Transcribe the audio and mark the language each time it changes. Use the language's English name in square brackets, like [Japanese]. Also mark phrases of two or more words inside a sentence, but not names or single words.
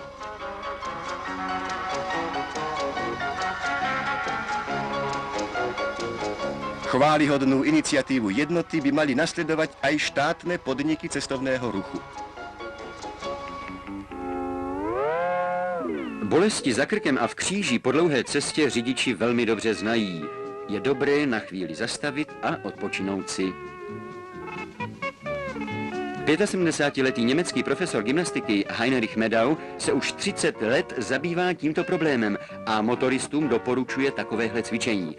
[Slovak] Chválihodnú iniciatívu Jednoty by mali nasledovať aj štátne podniky cestovného ruchu. [Czech] Bolesti za krkem a v kříži po dlouhé cestě řidiči velmi dobře znají. Je dobré na chvíli zastavit a odpočinout si. 75letý německý profesor gymnastiky Heinrich Medau se už 30 let zabývá tímto problémem a motoristům doporučuje takovéhle cvičení.